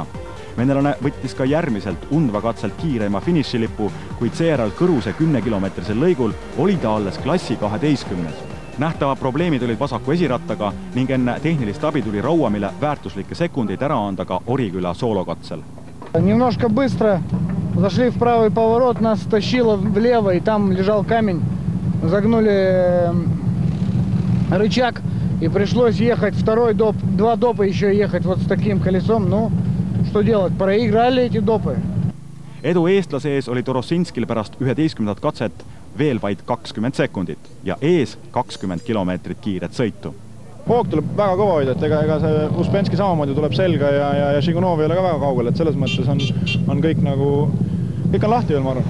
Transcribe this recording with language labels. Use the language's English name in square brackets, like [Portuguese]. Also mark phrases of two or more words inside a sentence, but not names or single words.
[Estonian] Venelane võttis ka järgmiselt undva katselt kiireima finišilipu, kuid seejärel Kõruse 10-kilomeetrisel lõigul oli ta alles klassi 12. Nähtavad probleemid olid vasaku esirattaga ning enne tehnilist abi tuli Rauamile väärtuslikke sekundeid ära anda ka Oriküla soolokatsel. [Russian] Немножко быстро зашли в правый поворот, нас тащило влево, и там лежал камень. Загнули рычаг, и пришлось ехать второй доп, 2 допа еще ехать вот с таким колесом. Ну, что делать? Проиграли эти допы. [Estonian] Edu eestlase ees oli Torosinskil pärast 11. katset veel vaid 20 sekundit ja ees 20 kilomeetrit kiiret sõitu. Hoog tuleb väga kõva hoida, et ega see Uspenski samamoodi tuleb selga ja Žigunov ei ole ka väga kaugel, et selles mõttes on kõik on lahti veel, ma arvan.